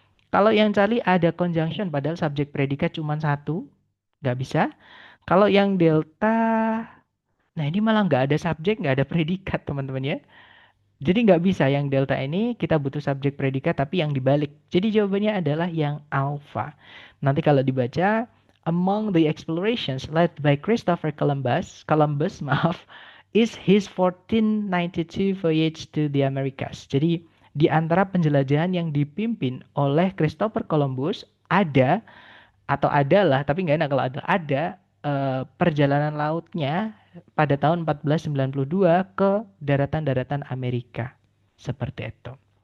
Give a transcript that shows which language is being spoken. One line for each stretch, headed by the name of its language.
Indonesian: Kalau yang Charlie ada conjunction padahal subjek predikat cuma satu, nggak bisa. Kalau yang delta nah, ini malah nggak ada subjek, nggak ada predikat, teman-teman ya. Jadi nggak bisa yang delta ini kita butuh subjek predikat, tapi yang dibalik. Jadi jawabannya adalah yang alpha.
English: Nanti kalau dibaca, among the explorations led by Christopher Columbus, Columbus,
Indonesian: maaf,
English: is his 1492 voyage to the Americas.
Indonesian: Jadi di antara penjelajahan yang dipimpin oleh Christopher Columbus ada atau adalah tapi nggak enak kalau ada perjalanan lautnya pada tahun 1492 ke daratan-daratan Amerika seperti itu.